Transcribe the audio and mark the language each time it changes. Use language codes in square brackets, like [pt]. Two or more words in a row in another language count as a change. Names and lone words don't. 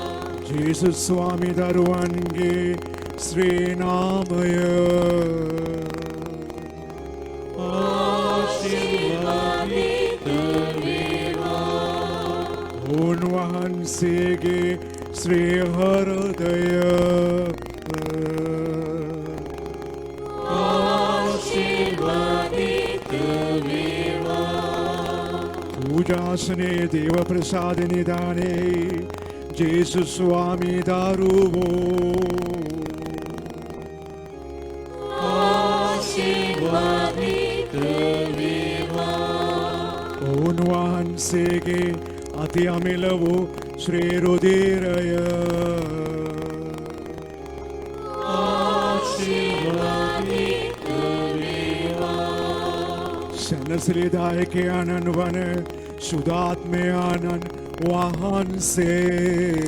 [si] ජේසුස් ස්වාමී දරුවන්ගේ ශ්‍රී නාමය ආශිර්වාදිත වේවා. උන්වහන්සේගේ ශ්‍රී හෘදය පූජාසනේ දේව ප්‍රසාද නිධානේ ජේසු ස්වාමී දරුවෝ ආශිර්වාදිත වේවා. उन्वහන්සේගේ අති අමිල වූ ශ්‍රී රුධිරය ආශිර්වාදිත සැනසිලිදායකයාණන් වන සුදාත්මයාණන් වහන්සේ